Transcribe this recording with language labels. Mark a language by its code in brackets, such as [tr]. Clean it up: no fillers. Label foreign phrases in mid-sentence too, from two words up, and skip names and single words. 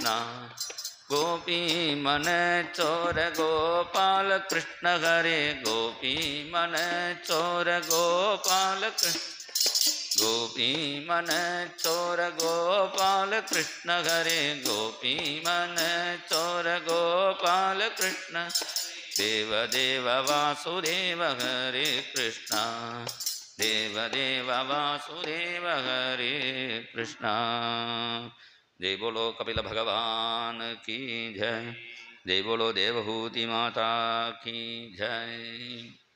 [sa] ഗോപീ മന ചോര ഗോപാല കൃഷ്ണ ഹരേ, ഗോപീ മന ചോര ഗോപാല കൃഷ്ണ, ഗോപീ മന ചോര ഗോപാല കൃഷ്ണ ഹരേ, ഗോപീ മന ചോര ഗോപാല കൃഷ്ണ. ദേവദേവ വാസുദേവ ഹരേ കൃഷ്ണ, ദേവദേവ വാസുദേവ ഹരേ കൃഷ്ണ. [hi] जय बोलो कपिल भगवान की जय, जय बोलो देवहूति माता की जय.